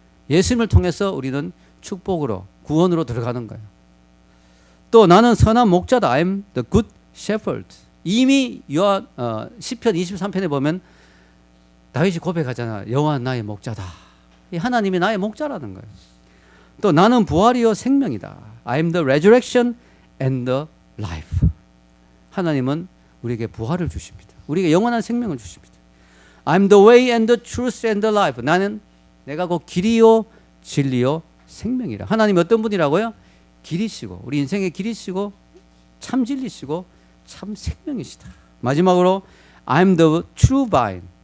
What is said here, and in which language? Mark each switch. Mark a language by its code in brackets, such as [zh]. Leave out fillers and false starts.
[ko] 예수님을 통해서 우리는 축복으로, 구원으로 들어가는 거예요. 또 나는 선한 목자다. [en] I am the good shepherd. [ko] 이미 시편 23편에 보면 다윗이 고백하잖아. 여호와 나의 목자다. 이 하나님이 나의 목자라는 거예요. 또 나는 부활이요 생명이다. [en] I am the resurrection and the life. [ko] 하나님은 우리에게 부활을 주십니다. 우리에게 영원한 생명을 주십니다. [en] I am the way and the truth and the life. [ko] 나는 내가 곧 길이요 진리요 생명이라. 하나님이 어떤 분이라고요? 길이시고, 우리 인생의 길이시고, 참 진리시고, 참 생명이시다. 마지막으로 [en] I am the true vine.